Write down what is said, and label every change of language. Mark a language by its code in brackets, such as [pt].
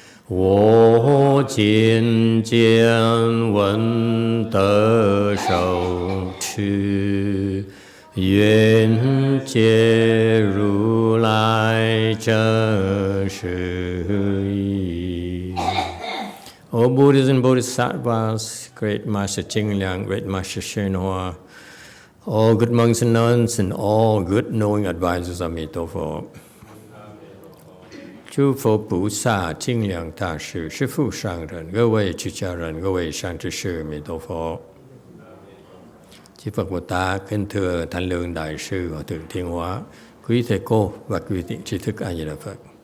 [zh] 我今见闻得受持，愿解如来真实义。 [en] O Buddhas and Bodhisattvas, Great Master Ching Liang, Great Master YongHua, all good monks and nuns, and all good knowing advisors of Emitofuo. [zh] 诸佛菩萨、清凉大士、师父上人、各位出家人、各位善知识，弥陀佛。 [vi] Chư Phật Bồ Tát, kính thưa Thanh Lương Đại sư Hòa thượng Thiên Hóa, quý thầy cô và quý vị tri thức A Di Đà Phật.